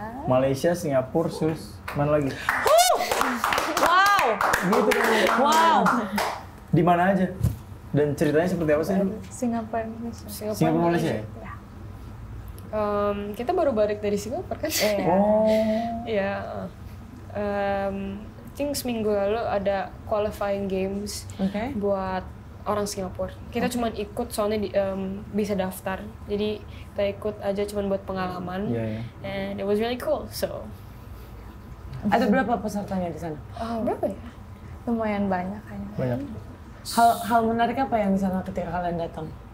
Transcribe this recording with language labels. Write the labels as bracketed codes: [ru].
[id] Malaysia, Singapura, sus, mana lagi? Wow! Gitu kan? Wow! Di mana aja? Dan ceritanya seperti apa sih? Singapura, Indonesia. Singapura, Malaysia ya? Ya. Kita baru balik dari Singapura kan? Iya. Oh. Iya. [en] I think [id] seminggu lalu ada qualifying games Oke. buat orang Singapura. Kita cuma ikut soalnya bisa daftar. Jadi kita ikut aja cuma buat pengalaman. Iya, iya. [en] And it was really cool. So [id] Ada berapa pesertanya di sana? berapa ya? Lumayan banyak kayaknya. Banyak. Hal menarik apa yang di sana ketika kalian datang?